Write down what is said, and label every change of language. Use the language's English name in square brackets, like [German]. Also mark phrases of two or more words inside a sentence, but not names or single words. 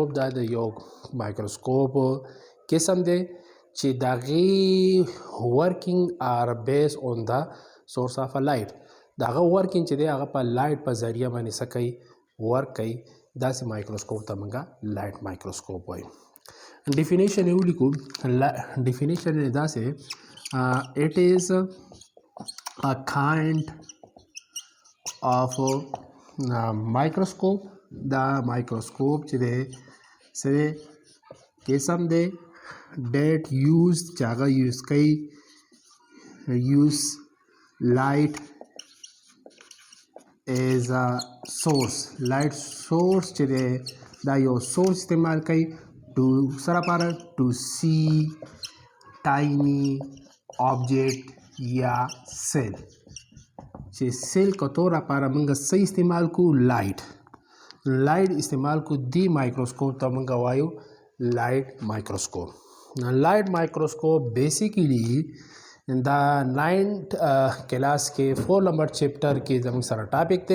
[Pashto] دا د یو مایکروسکوپ قسم دی چې د هغې [English] working are base on the source of a light. [Pashto] د هغه ورکینګ چې دی هغه په لایټ په ذریعه باندې څه کوي، ورک کوي. داسې مایکروسکوپ ته موږ [English] light microscope [Pashto] وایو. ډیفینیشن یې ولیکو. ډیفینیشن یې داسې [English] it is a kind of microscope. [Pashto] دا مایکروسکوپ چې دی څه قسم دی [English] that use [Pashto] چې هغه یوز کوي [English] use light as a source. light source [Pashto] چې دی دا یو سورس استعمال کوي to سره لپاره [English] to see tiny object [Pashto] یا cell. چې سیل کتو لپاره موږ څه استعمال کو؟ لایټ استعمال کو. دی مایکروسکوپ ته موږ وایو [English] light microscope. light microscope [Pashto] بیسیکلی دا 9 کلاس کې 4 نمبر چپټر کې زموږ سره ټاپک دی.